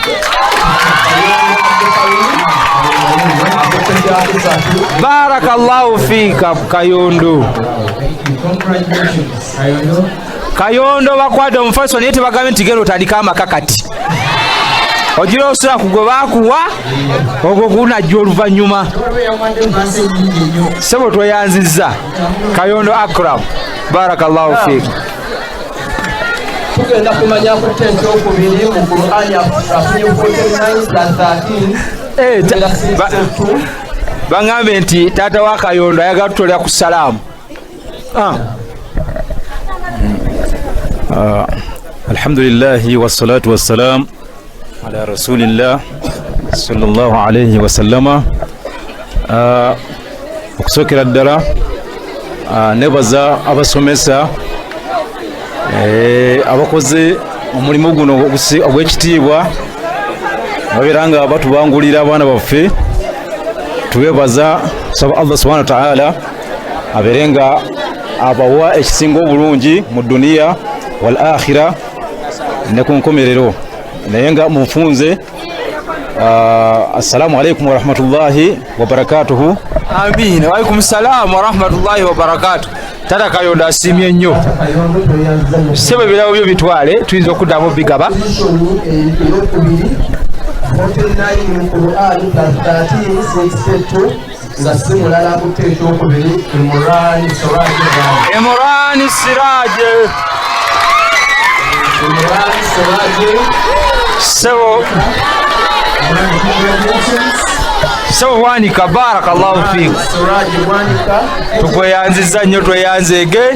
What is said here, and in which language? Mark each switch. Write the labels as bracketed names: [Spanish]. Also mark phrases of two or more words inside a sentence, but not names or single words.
[Arabic] بارك الله فيك [Ganda] Kayondo Kayondo bakwade omufaliso naye tebagambe nti genda otandika amakakati ogira osula kugwe bakuwa ogwo gunajja oluvannyuma sebo tweyanzizza Kayondo Akram [Arabic] بارك الله فيك [Ganda] tugenda kumanya kutte ekyokubiri mu Qur'ani afunye 49:13 baŋŋambe nti taata wa Kayondo ayagala tutolera ku salaamu [Arabic] الحمد لله والصلاة والسلام على رسول الله صلى الله عليه وسلم [Ganda] okusookera ddala nebaza abasomesa abakoze omulimu guno ogw'ekitiibwa babeera nga batubangulira abaana baffe tubebaza saba [Arabic] الله سبحانه وتعالى [Ganda] abeere nga abawa ekisinga obulungi mu [Arabic] الدنيا والآخرة [Ganda] ne ku nkomerero naye nga mufunze [Arabic] السلام عليكم ورحمة الله وبركاته. [Ganda] Amin. [Arabic] وعليكم السلام ورحمة الله وبركاته. [Ganda] Tata Kayondo asimye nnyo sebe birabo byo bitwale tuyinza okuddamu bigaba Imran Siraje so wanika [Arabic] بارك الله فيك [Ganda] tukweyanziza nnyo tweyanzege